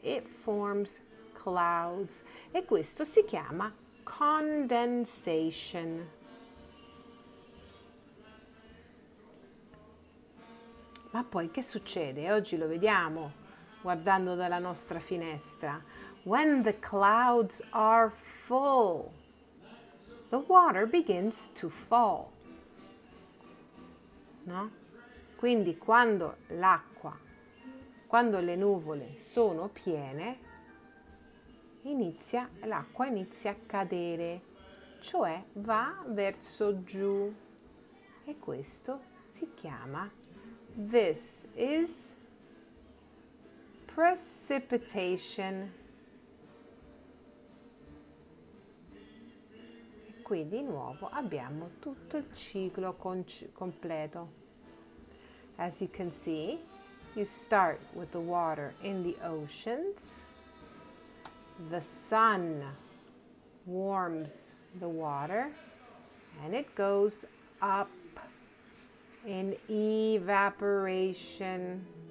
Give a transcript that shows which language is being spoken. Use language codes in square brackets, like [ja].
[en] It forms clouds. [it] E questo si chiama condensation. Ma poi che succede? Oggi lo vediamo guardando dalla nostra finestra. [en] When the clouds are full, the water begins to fall. [it] No? Quindi quando le nuvole sono piene, l'acqua inizia a cadere, cioè va verso giù. E questo si chiama, [en] this is precipitation. [it] E qui di nuovo abbiamo tutto il ciclo completo. [en] As you can see, you start with the water in the oceans. The sun warms the water and it goes up in evaporation.